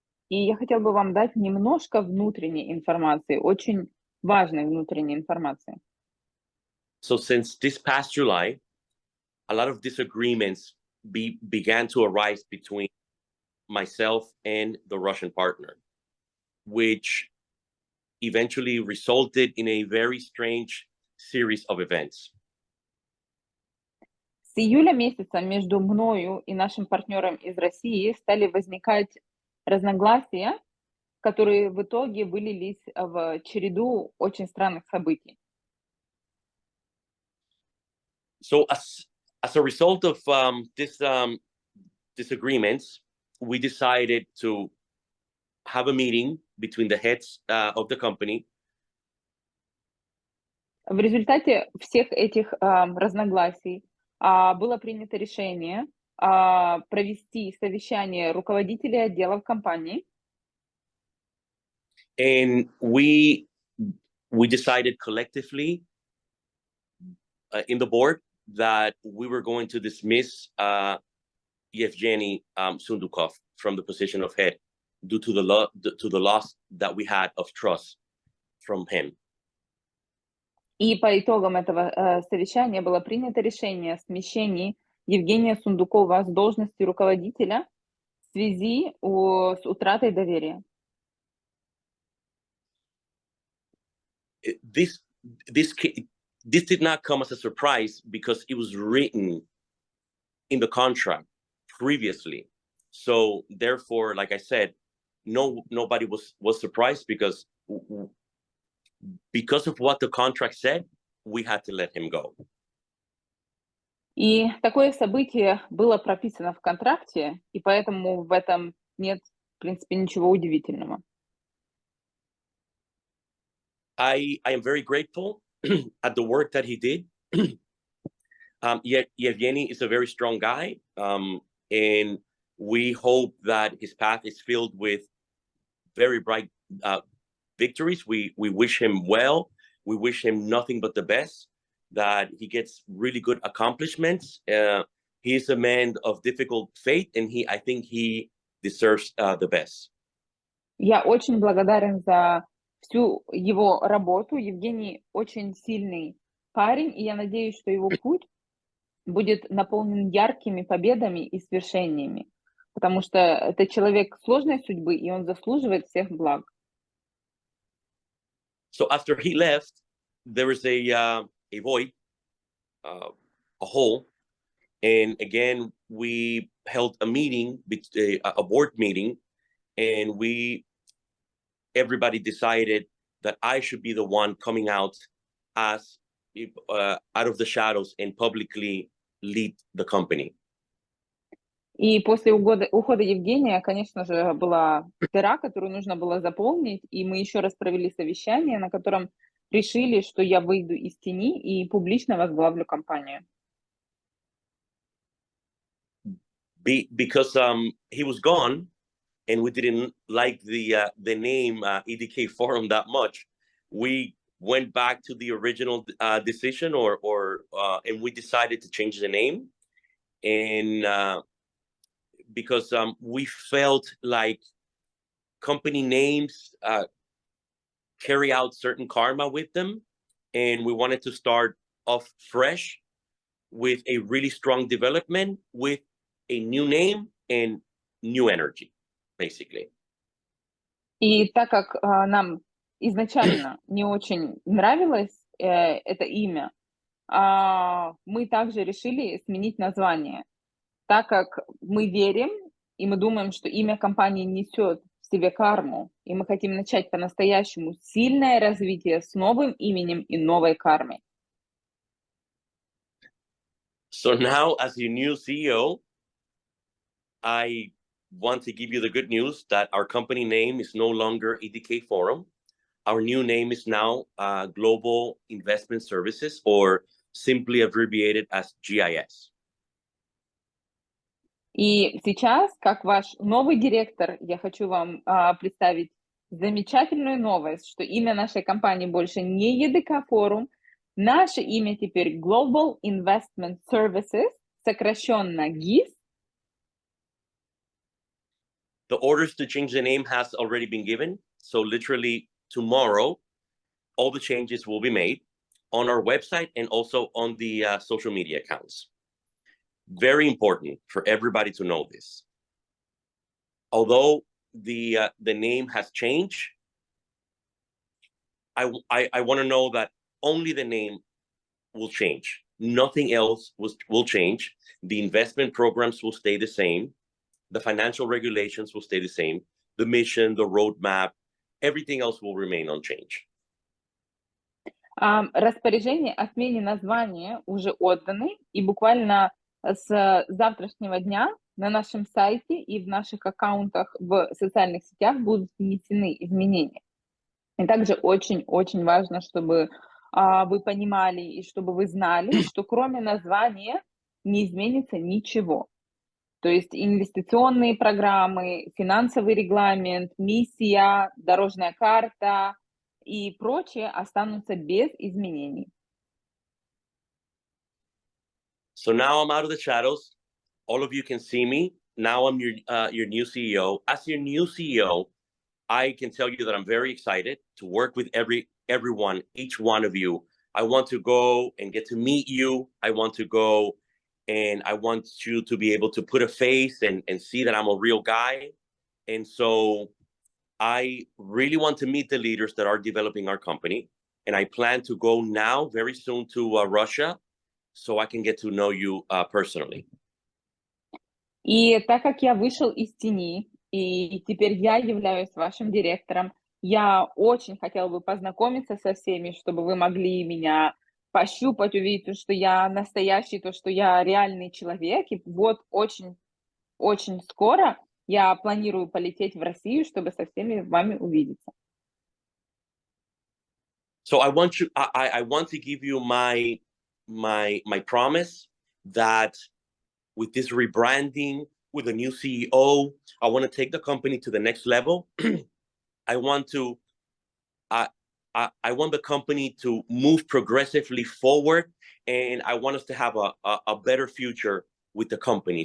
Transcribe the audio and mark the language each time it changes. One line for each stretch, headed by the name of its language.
Russian: И я хотела бы вам дать немножко внутренней информации, очень важной внутренней информации.
English: So since this past July, a lot of disagreements began to arise between myself and the Russian partner, which eventually resulted in a very strange series of events.
Russian: С июля месяца между мною и нашим партнером из России стали возникать разногласия, которые в итоге вылились в череду очень странных событий.
English: So as a result of this disagreements, we decided to have a meeting between the heads of the company.
Russian: В результате всех этих разногласий было принято решение провести совещание руководителей отделов компании.
English: And we decided collectively in the board that we were going to dismiss Yevgeny Sundukov from the position of head due to the loss that we had of trust from him.
Russian: И по итогам этого совещания было принято решение о смещении Евгения Сундукова с должности руководителя в связи с утратой доверия.
English: This did not come as a surprise because it was written in the contract previously. So therefore, like I said, nobody was surprised because of what the contract said, we had to let him go.
Russian: И такое событие было прописано в контракте, и поэтому в этом нет, в принципе, ничего удивительного.
English: I am very grateful at the work that he did. Yevgeny is a very strong guy, and we hope that his path is filled with very bright victories. We wish him well. We wish him nothing but the best, that he gets really good accomplishments. He's a man of difficult faith, and I think he deserves the best.
Russian: Я очень благодарен за всю его работу. Евгений очень сильный парень, и я надеюсь, что его путь будет наполнен яркими победами и свершениями, потому что это человек сложной судьбы, и он заслуживает всех благ.
English: So after he left, there was a void, a hole, and again we held a meeting, a board meeting, and everybody decided that I should be the one coming out as out of the shadows and publicly lead the company.
Russian: И после ухода Евгения, конечно же, была дыра, которую нужно было заполнить, и мы еще раз провели совещание, на котором решили, что я выйду из тени и публично возглавлю компанию.
English: Because he was gone, and we didn't like the name EDK Forum that much, we went back to the original decision, and we decided to change the name, and because we felt like company names carry out certain karma with them, and we wanted to start off fresh with a really strong development, with a new name and new energy, basically.
Russian: И так как нам изначально не очень нравилось это имя, мы также решили сменить название, так как мы верим и мы думаем, что имя компании несет в себе карму, и мы хотим начать по-настоящему сильное развитие с новым именем и новой кармой.
English: So now, as your new CEO, I want to give you the good news that our company name is no longer EDK Forum. Our new name is now Global Investment Services, or simply abbreviated as GIS.
Russian: И сейчас, как ваш новый директор, я хочу вам представить замечательную новость, что имя нашей компании больше не EDK Forum, наше имя теперь Global Investment Services, сокращенно GIS.
English: The orders to change the name has already been given. So literally tomorrow, all the changes will be made on our website and also on the social media accounts. Very important for everybody to know this. Although the name has changed, I want to know that only the name will change. Nothing else will change. The investment programs will stay the same. The financial regulations will stay the same. The mission, the roadmap, everything else will remain unchanged.
Russian: Распоряжение о смене названия уже отданы, и буквально с завтрашнего дня на нашем сайте и в наших аккаунтах в социальных сетях будут внесены изменения. И также очень-очень важно, чтобы вы понимали и чтобы вы знали, что кроме названия не изменится ничего. То есть инвестиционные программы, финансовый регламент, миссия, дорожная карта и прочее останутся без изменений.
English: So now I'm out of the shadows. All of you can see me. Now I'm your new CEO. As your new CEO, I can tell you that I'm very excited to work with everyone, each one of you. I want to go and get to meet you. I want to go and I want you to be able to put a face and see that I'm a real guy. And so I really want to meet the leaders that are developing our company. And I plan to go now very soon to Russia so I can get to know you personally.
Russian: И так как я вышел из тени, и теперь я являюсь вашим директором, я очень хотела бы познакомиться со всеми, чтобы вы могли меня пощупать, увидеть, что я настоящий, то, что я реальный человек. И вот очень скоро я планирую полететь в Россию, чтобы со всеми вами увидеться.
English: So I want to give you my promise that with this rebranding, with a new CEO, I want to take the company to the next level. I want to, I want the company to move progressively forward, and I want us to have a better future with the company.